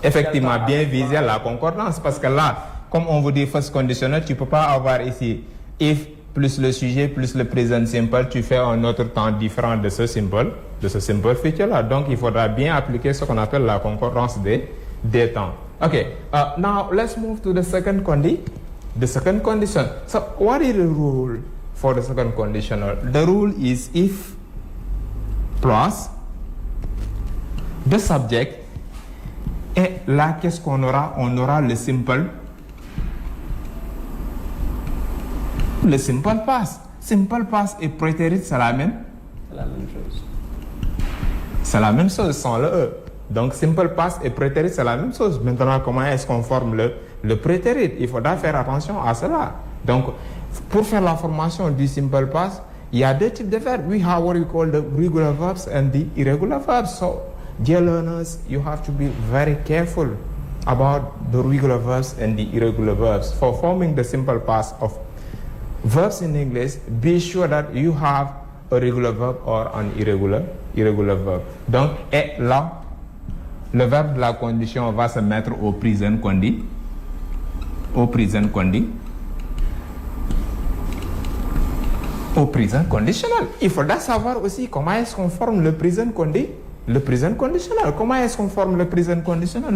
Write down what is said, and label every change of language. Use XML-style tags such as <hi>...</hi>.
<fr>Effectivement, bien viser la concordance. Parce que là, comme on vous dit first conditionnel, tu ne peux pas avoir ici</fr> <en>if plus</en> <fr>le sujet plus le present simple, tu fais un autre temps différent de ce simple feature là. Donc il faudra bien appliquer ce qu'on appelle la concordance des temps.</fr> <en>Okay, now let's move to the second condition. So what is the rule for the second conditional? The rule is if plus the subject,</en> <fr>et là qu'est-ce qu'on aura? On aura le simple past. Simple past et prétérit, c'est la même chose. C'est la même chose sans le E. Donc, simple past et prétérit, c'est la même chose. Maintenant, comment est-ce qu'on forme le prétérit? Il faudra faire attention à cela. Donc, pour faire la formation du simple past, il y a deux types de verbes.</fr> <en>We have what we call the regular verbs and the irregular verbs. So, dear learners, you have to be very careful about the regular verbs and the irregular verbs. For forming the simple past of verbs in English, be sure that you have a regular verb or an irregular verb.</en> <fr>Donc, et là, le verbe de la condition va se mettre au present conditionnel. Il faudra savoir aussi comment est-ce qu'on forme le present conditionnel. Comment est-ce qu'on forme le present conditionnel?</fr>